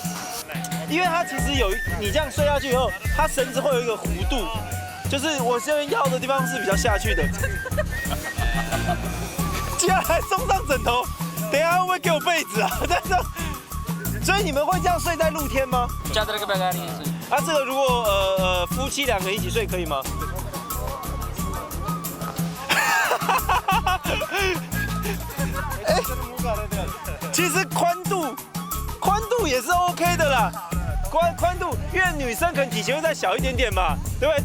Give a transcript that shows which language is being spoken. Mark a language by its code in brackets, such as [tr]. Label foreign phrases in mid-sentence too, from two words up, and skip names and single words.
[zh] 因为它其实你这样睡下去以后，它绳子会有一个弧度，就是我这边腰的地方是比较下去的。接下来送上枕头，等一下会不会给我被子啊？所以你们会这样睡在露天吗？ [hi] चादर के बगैर ही है। [zh] 啊，这个如果夫妻2个一起睡可以吗？其实宽度也是 OK 的啦，宽度，因为女生可能体型会再小一点点嘛，对不对？